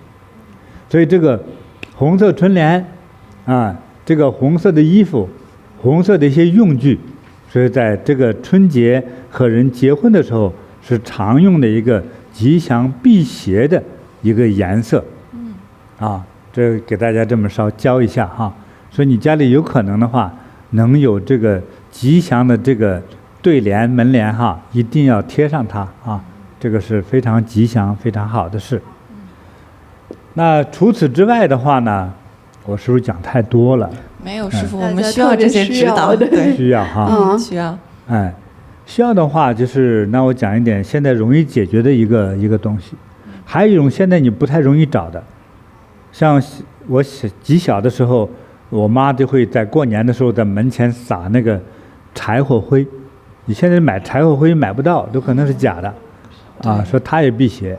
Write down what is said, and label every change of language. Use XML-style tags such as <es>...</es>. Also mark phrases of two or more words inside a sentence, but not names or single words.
<zh>所以這個紅色春聯啊，這個紅色的衣服，紅色的一些用具，所以在這個春節和人結婚的時候是常用的一個吉祥避邪的一個顏色。啊，這個給大家這麼稍教一下哈。所以你家裡有可能的話，能有這個吉祥的這個對聯門聯哈，一定要貼上它啊， 這個是非常吉祥、非常好的事。那除此之外的話呢，我是不是講太多了？沒有，師父，我們需要這些指導，對，需要哈，需要。哎，需要的話就是，那我講一點現在容易解決的一個東西，還有一種現在你不太容易找的，像我極小的時候，我媽就會在過年的時候在門前撒那個柴火灰，你現在買柴火灰買不到，都可能是假的，啊，說它也辟邪。</zh>